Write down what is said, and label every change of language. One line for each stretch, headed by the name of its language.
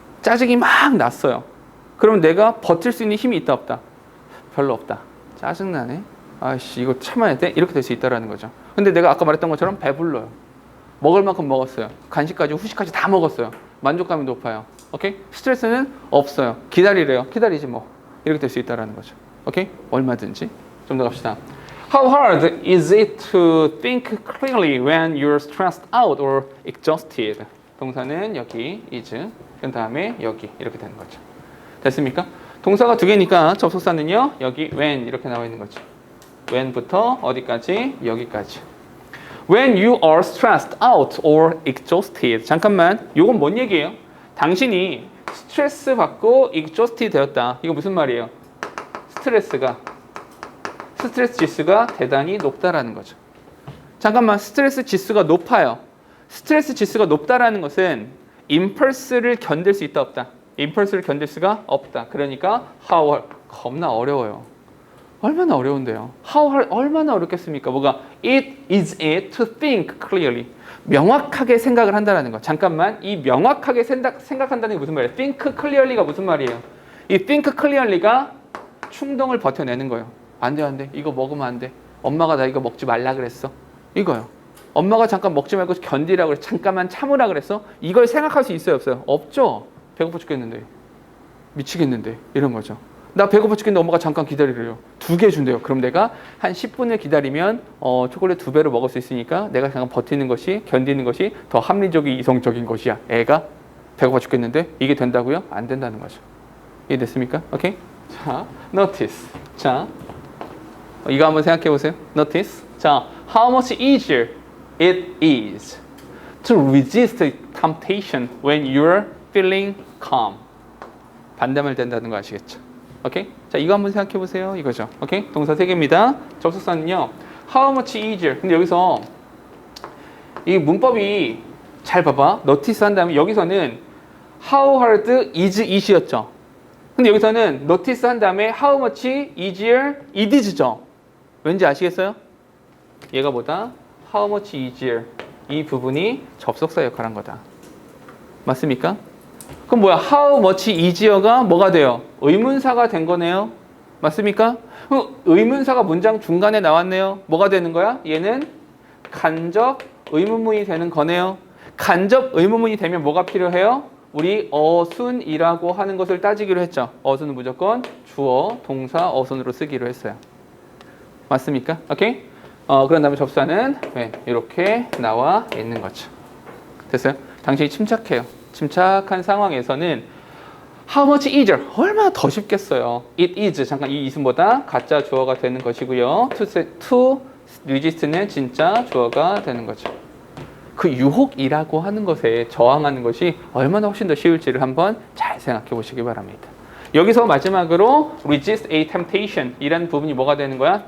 Korean: 짜증이 막 났어요. 그러면 내가 버틸 수 있는 힘이 있다 없다? 별로 없다. 짜증나네. 아이씨 이거 참아야 돼? 이렇게 될 수 있다는 거죠. 근데 내가 아까 말했던 것처럼 배불러요. 먹을 만큼 먹었어요. 간식까지 후식까지 다 먹었어요. 만족감이 높아요. 오케이? 스트레스는 없어요. 기다리래요. 기다리지 뭐. 이렇게 될 수 있다는 거죠. 오케이? 얼마든지. 좀 더 갑시다.
English: How hard is it to think clearly when you're stressed out or exhausted?
Korean: 동사는 여기 is, 그 다음에 여기 이렇게 되는 거죠. 됐습니까? 동사가 두 개니까 접속사는요. 여기 when 이렇게 나와 있는 거죠. when부터 어디까지? 여기까지.
English: When you are stressed out or exhausted.
Korean: 잠깐만, 이건 뭔 얘기예요? 당신이 스트레스 받고 exhausted 되었다. 이거 무슨 말이에요? 스트레스 지수가 대단히 높다라는 거죠. 잠깐만, 스트레스 지수가 높아요. 스트레스 지수가 높다라는 것은 임펄스를 견딜 수 있다 없다? 임펄스를 견딜 수가 없다. 그러니까 how 겁나 어려워요. 얼마나 어려운데요. how 얼마나 어렵겠습니까? 뭐가
English: it is it to think clearly.
Korean: 명확하게 생각을 한다는 거. 잠깐만, 이 명확하게 생각한다는 게 무슨 말이에요?
English: think clearly
Korean: 가 무슨 말이에요? 이 think clearly가 충동을 버텨내는 거예요. 안 돼. 이거 먹으면 안 돼. 엄마가 나 이거 먹지 말라 그랬어. 이거요. 엄마가 잠깐 먹지 말고 견디라고 그랬어. 잠깐만 참으라 그랬어. 이걸 생각할 수 있어요, 없어요? 없죠. 배고파 죽겠는데. 미치겠는데. 이런 거죠. 나 배고파 죽겠는데 엄마가 잠깐 기다리래요. 2개 준대요. 그럼 내가 한 10분을 기다리면 초콜릿 2배로 먹을 수 있으니까 내가 잠깐 버티는 것이, 견디는 것이 더 합리적인 이성적인 것이야. 애가 배고파 죽겠는데 이게 된다고요? 안 된다는 거죠. 이해됐습니까? 오케이? 자, notice. 자, 이거 한번 생각해 보세요.
English: Notice. 자, how much easier it is to resist temptation when you're feeling calm.
Korean: 반대말 된다는 거 아시겠죠? 오케이? 자, 이거 한번 생각해 보세요. 이거죠. 오케이? 동사 3개입니다. 접속사는요.
English: How much easier.
Korean: 근데 여기서 이 문법이 잘 봐봐. notice 한 다음에 여기서는
English: how hard is it
Korean: 이었죠. 근데 여기서는 notice 한 다음에
English: how much easier it is
Korean: 죠. 왠지 아시겠어요? 얘가 뭐다?
English: how much easier.
Korean: 이 부분이 접속사 역할을 한 거다. 맞습니까? 그럼 뭐야?
English: how much easier
Korean: 가 뭐가 돼요? 의문사가 된 거네요. 맞습니까? 의문사가 문장 중간에 나왔네요. 뭐가 되는 거야? 얘는 간접 의문문이 되는 거네요. 간접 의문문이 되면 뭐가 필요해요? 우리 어순이라고 하는 것을 따지기로 했죠. 어순은 무조건 주어, 동사, 어순으로 쓰기로 했어요. 맞습니까? 오케이? 그런 다음에 접사는 이렇게 나와 있는 거죠. 됐어요? 당신이 침착해요. 침착한 상황에서는
English: How much easier?
Korean: 얼마나 더 쉽겠어요.
English: It is.
Korean: 잠깐 이 is보다 가짜 주어가 되는 것이고요.
English: To resist
Korean: 는 진짜 주어가 되는 거죠. 그 유혹이라고 하는 것에 저항하는 것이 얼마나 훨씬 더 쉬울지를 한번 잘 생각해 보시기 바랍니다. 여기서 마지막으로
English: resist a temptation
Korean: 이라는 부분이 뭐가 되는 거야?